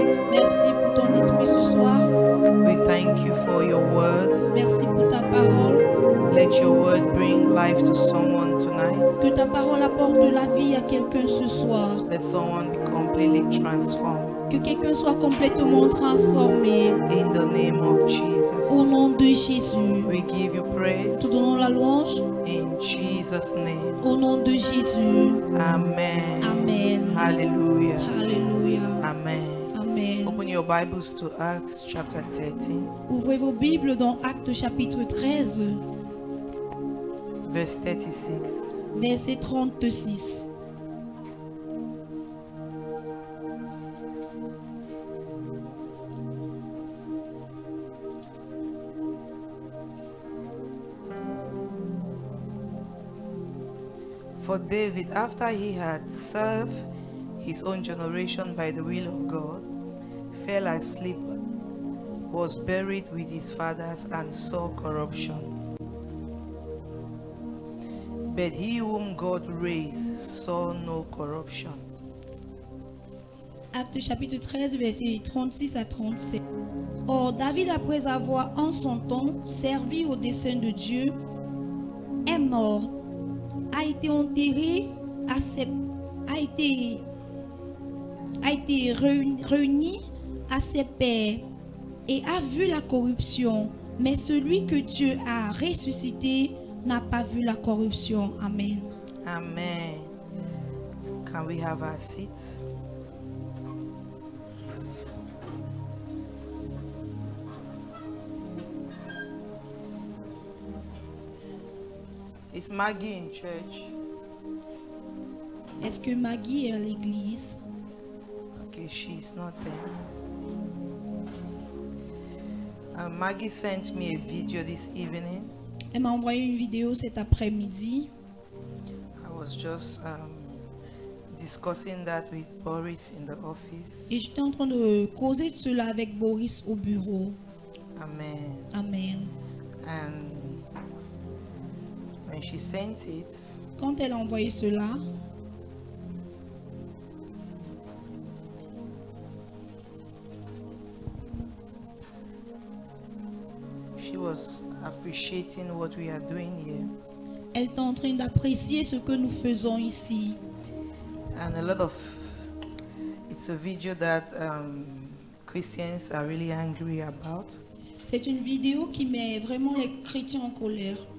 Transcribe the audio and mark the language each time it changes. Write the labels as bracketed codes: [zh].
[fr] Merci pour ton esprit ce soir. [en] We thank you for your word. [fr] Merci pour ta parole. [en] Let your word bring life to someone tonight. [fr] Que ta parole apporte de la vie à quelqu'un ce soir. [en] Let someone be completely transformed. [fr] Que quelqu'un soit complètement transformé. [en] In the name of [fr] Au [en] Jesus. [fr] nom de Jésus. [en] We give you praise. [fr] Te donnons la louange. [en] In Jesus' name. [fr] Au nom de Jésus. [en] Amen. [fr] Amen. [en] Hallelujah. [fr] Alléluia. [en] Amen. [fr] Amen. [en] Open your Bibles to Acts chapter 13, [fr] Ouvrez vos Bibles dans Actes chapitre 13, [en] verse 36. [fr] verset 36. [en] For David, after he had served his own generation by the will of God, fell asleep, was buried with his fathers, and saw corruption. But he whom God raised saw no corruption. [fr] Acte chapitre 13, verset 36 à 37. Or, David, après avoir en son temps servi au dessein de Dieu, est mort, a été enterré, a été réuni à ses pères et a vu la corruption. Mais celui que Dieu a ressuscité n'a pas vu la corruption. Amen. [en] Amen. Can we have our seats? Is Maggie in church? [fr] Est-ce que Maggie est à l'église? [en] Okay, she's not there. Maggie sent me a video this evening. [fr] Elle m'a envoyé une vidéo cet après-midi. [en] I was just discussing that with Boris in the office. [fr] Et j'étais en train de causer de cela avec Boris au bureau. [en] Amen. [fr] Amen. [en] And when she sent it, [fr] Quand elle a envoyé cela, [en] she was appreciating what we are doing here. [fr] elle est en train d'apprécier ce que nous faisons ici. [en] And it's a video that Christians are really angry about. [fr] C'est une vidéo qui met vraiment les chrétiens en colère.